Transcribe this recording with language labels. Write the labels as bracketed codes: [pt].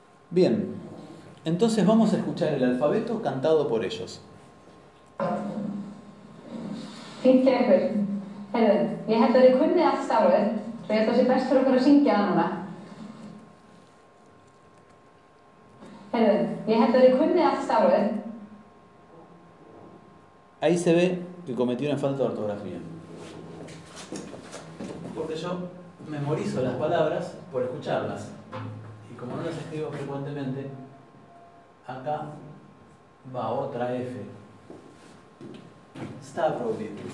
[es] Bien, entonces vamos a escuchar el alfabeto cantado por ellos. [is] Fínt hjá ykkur. Heyrðu, ég held að þið kunnið allt stafrófið, svo ég held að það sé best fyrir okkur að syngja það núna. Heyrðu, ég held að þið kunnið allt stafrófið. [es] Ahí se ve que cometí una falta de ortografía. Porque yo memorizo las palabras por escucharlas. Y como no las escribo frecuentemente, acá va otra F. Stavrovid.